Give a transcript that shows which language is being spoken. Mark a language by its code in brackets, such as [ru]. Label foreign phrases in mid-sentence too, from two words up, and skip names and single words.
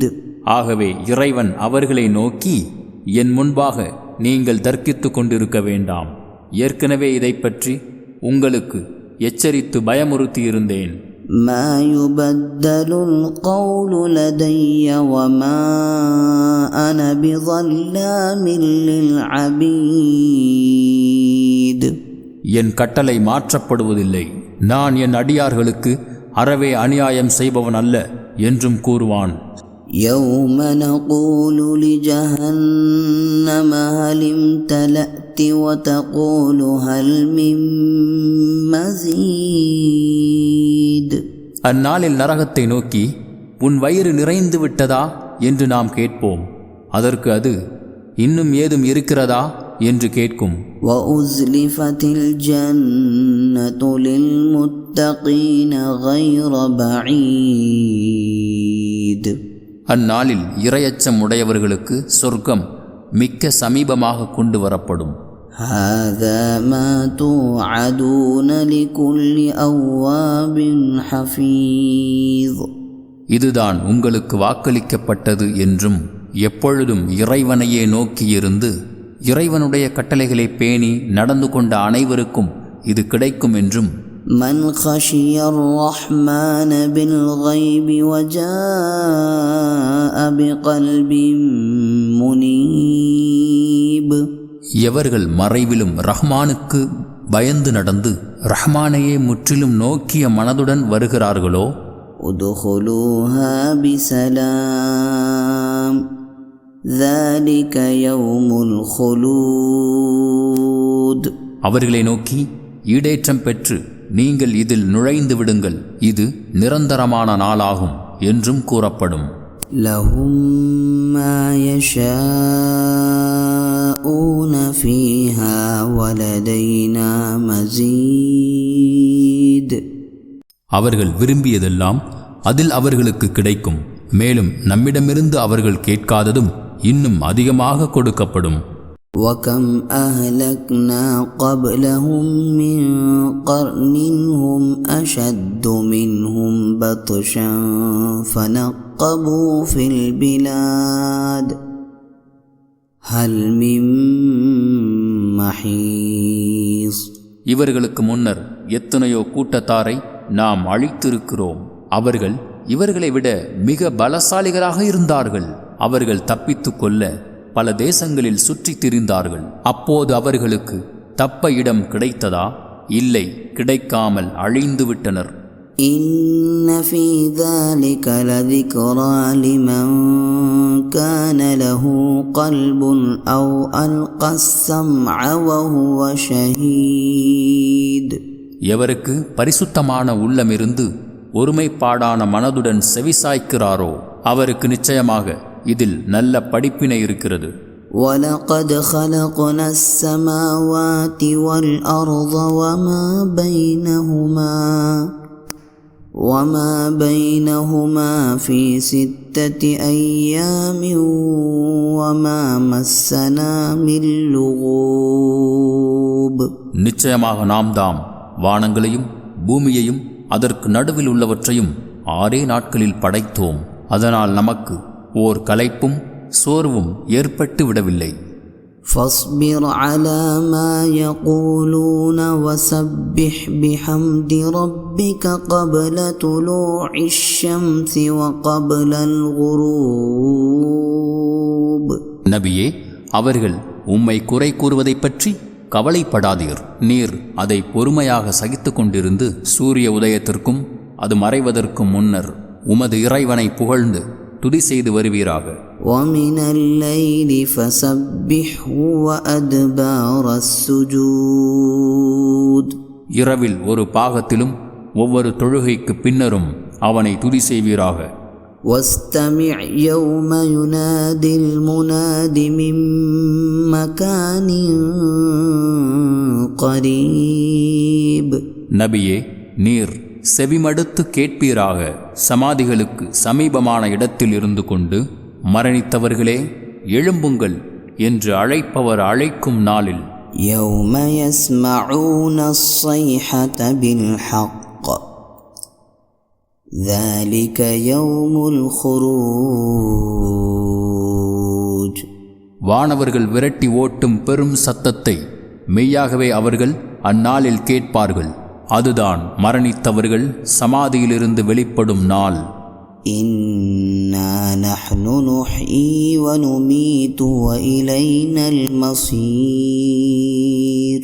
[ta] ஆகவே இறைவன் அவர்களை நோக்கி, என் முன்பாக நீங்கள் தர்க்கித்து கொண்டிருக்க வேண்டாம், ஏற்கனவே இதை பற்றி உங்களுக்கு எச்சரித்து பயமுறுத்தியிருந்தேன். [ar] ما يبدل القول لدي وما أنا بظلام للعبيد. [ta] என் கட்டளை மாற்றப்படுவதில்லை, நான் என் அடியார்களுக்கு அறவே அநியாயம் செய்பவன் அல்ல என்றும் கூறுவான். [ar] يوم نقول لجهنم هل امتلأت وتقول هل من مزيد. [ta] அந்நாளில் நரகத்தை நோக்கி, உன் வயிறு நிறைந்து விட்டதா என்று நாம் கேட்போம். அதற்கு அது, இன்னும் ஏதும் இருக்கிறதா என்று கேட்கும். [ar] وَأُزْلِفَتِ الْجَنَّةُ لِلْمُتَّقِينَ غَيْرَ بَعِيدٍ. [ta] அந்நாளில் இறையச்சம் உடையவர்களுக்கு சொர்க்கம் மிக்க சமீபமாக கொண்டு வரப்படும். [ar] هَذَا مَا تُوعَدُونَ لِكُلِّ أَوَّابٍ حَفِيظٍ. [ta] இதுதான் உங்களுக்கு வாக்களிக்கப்பட்டது என்றும், எப்பொழுதும் இறைவனையே நோக்கியிருந்து இறைவனுடைய கட்டளைகளை பேணி நடந்து கொண்ட அனைவருக்கும் இது கிடைக்கும் என்றும், [ar] من خشي الرحمن بالغيب وجاء بقلب منيب. [ta] எவர்கள் மறைவிலும் ரஹ்மானுக்கு பயந்து நடந்து ரஹ்மானையே முற்றிலும் நோக்கிய மனதுடன் வருகிறார்களோ, [ar] ادخلوها بسلام ذلك يوم الخلود. [ta] அவர்களை நோக்கி, ஈடேற்றம் பெற்று நீங்கள் இதில் நுழைந்து விடுங்கள், இது நிரந்தரமான நாளாகும் என்றும் கூறப்படும். [ar] لهم ما يشاءون فيها ولدينا مزيد. [ta] அவர்கள் விரும்பியதெல்லாம் அதில் அவர்களுக்கு கிடைக்கும், மேலும் நம்மிடமிருந்து அவர்கள் கேட்காததும் இன்னும் அதிகமாக கொடுக்கப்படும். [ar] وَكَمْ أَهْلَكْنَا قَبْلَهُمْ مِنْ قَرْنٍ هُمْ أَشَدُّ مِنْهُمْ بَطْشًا فَنَقَّبُوا فِي الْبِلَادِ هَلْ مِنْ مَحِيصٍ. [ta] இவர்களுக்கு முன்னர் எத்தனையோ கூட்டத்தாரை நாம் அழித்திருக்கிறோம். அவர்கள் இவர்களை விட மிக பலசாலிகளாக இருந்தார்கள். அவர்கள் தப்பித்து கொள்ள பல தேசங்களில் சுற்றித் திரிந்தார்கள். அப்போது அவர்களுக்கு தப்ப இடம் கிடைத்ததா? இல்லை, கிடைக்காமல் அழிந்து விட்டனர். [ar] إِنَّ فِي ذَلِكَ لَذِكْرَى لِمَنْ كَانَ لَهُ قَلْبٌ أَوْ أَلْقَى السَّمْعَ وَهُوَ شَهِيدٌ. [ta] எவருக்கு பரிசுத்தமான உள்ளமிருந்து ஒருமைப்பாடான மனதுடன் செவிசாய்க்கிறாரோ அவருக்கு நிச்சயமாக இதில் நல்ல படிப்பினை இருக்கிறது. [ar] وَلَقَدْ خَلَقْنَا السَّمَاوَاتِ وَالْأَرْضَ وَمَا بَيْنَهُمَا فِي 6 أَيَّامٍ وَمَا مَسَّنَا مِن لُغُوبٍ. [ta] நிச்சயமாக நாம் தாம் வானங்களையும் பூமியையும் அதற்கு நடுவில் உள்ளவற்றையும் 6 நாட்களில் படைத்தோம். அதனால் நமக்கு ஓர் களைப்பும் சோர்வும் ஏற்பட்டு விடவில்லை. [ar] فاصبر على ما يقولون وسبح بحمد ربك قبل طلوع الشمس وقبل الغروب. [ta] நபியே, அவர்கள் உம்மை குறை கூறுவதைப் பற்றி கவலைப்படாதீர். நீர் அதை பொறுமையாக சகித்து கொண்டிருந்து சூரிய உதயத்திற்கும் அது மறைவதற்கும் முன்னர் உமது இறைவனை புகழ்ந்து துதி செய்து வருவீராக. [ar] وَمِنَ اللَّيْلِ فَسَبِّحْهُ وَأَدْبَارَ السُّجُودِ. [ta] இரவில் ஒரு பாகத்திலும் ஒவ்வொரு தொழுகைக்கு பின்னரும் அவனை துதி செய்வீராக. [ar] وَاسْتَمِعْ يَوْمَ يُنَادِي الْمُنَادِ مِن مَّكَانٍ قَرِيبٍ. [ta] நபியே, நீர் செவிமடுத்து கேட்பீராக. சமாதிகளுக்கு சமீபமான இடத்தில் இருந்து கொண்டு, மரணித்தவர்களே எழும்புங்கள் என்று அழைப்பவர் அழைக்கும் நாளில், [ar] يَوْمَ يَسْمَعُونَ الصَّيْحَةَ بِالْحَقِّ ذَلِكَ يَوْمُ الْخُرُوجِ. [ta] வானவர்கள் விரட்டி ஓட்டும் பெரும் சத்தத்தை மெய்யாகவே அவர்கள் அந்நாளில் கேட்பார்கள். அதுதான் மரணித்தவர்கள் சமாதியிலிருந்து வெளிப்படும் நாள். [ar] إِنَّا نَحْنُ نُحْيِي وَنُمِيتُ وَإِلَيْنَا الْمَصِيرُ.